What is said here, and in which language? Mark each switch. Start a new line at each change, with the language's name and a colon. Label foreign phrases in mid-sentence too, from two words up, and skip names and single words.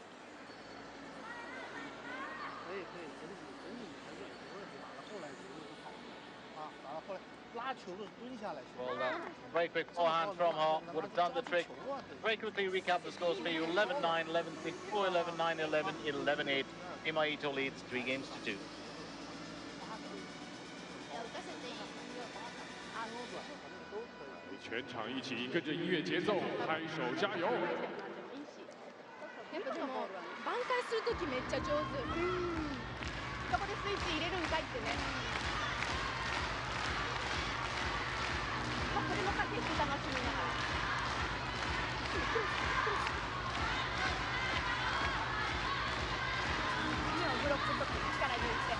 English: Well, very quick forehand from her would have done the trick. Very quickly recap the scores for you. 11-9, 11-6, 4-11, 9-11, 11-8. Mima Ito leads 3 games to 2.
Chinese: 全场一起跟着音乐节奏拍手加油。
Japanese: やっぱでも挽回するときめっちゃ上手。そこでスイッチ入れるんかいってね。これも駆け引き楽しみながら。今のブロックのとき力入れて。